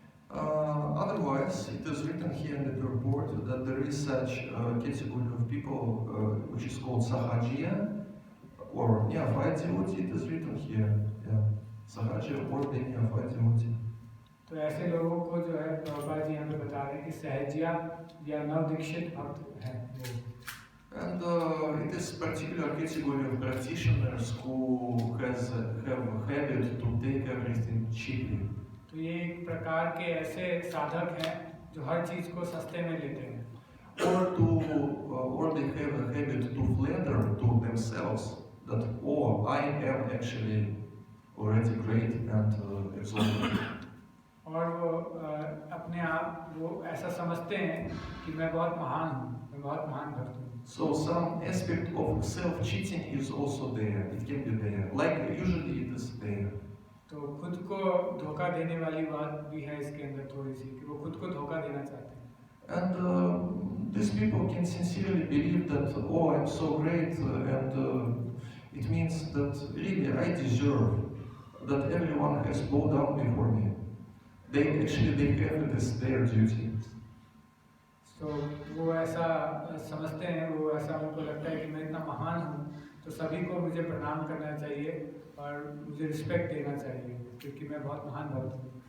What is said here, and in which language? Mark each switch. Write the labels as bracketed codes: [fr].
[en] Otherwise, it is written here in the report that there is such category of people which is called Sahajiya or Neophyte devotee. It is written here, yeah, Sahajiya or the Neophyte devotee. [hi] तो ऐसे लोगों को जो है प्रभुपाद जी हमें बता रहे हैं कि सहजिया या नवदीक्षित भक्त हैं। [en] And it is particular category of practitioners who have a habit to take everything cheaply. [hi] तो ये एक प्रकार के ऐसे साधक हैं जो हर चीज को सस्ते में लेते हैं। [en] Or they have a habit to flatter to themselves that, oh, I am actually already great and exalted. [hi] और वो अपने आप वो ऐसा समझते हैं कि मैं बहुत महान हूँ, मैं बहुत महान भक्त हूँ। [en] So some aspect of self-cheating is also there. It can be there. Like usually it is there. [hi] तो खुद को धोखा देने वाली बात भी है इसके अंदर थोड़ी सी कि वो खुद को धोखा देना चाहते हैं। [en] And these people can sincerely believe that, oh, I'm so great, and it means that really I deserve that everyone has bowed down before me. They have this their duty. [hi] तो वो ऐसा समझते हैं, वो ऐसा उनको लगता है कि मैं इतना महान हूँ तो सभी को मुझे प्रणाम करना चाहिए और मुझे रिस्पेक्ट देना चाहिए क्योंकि मैं बहुत महान भक्त हूँ।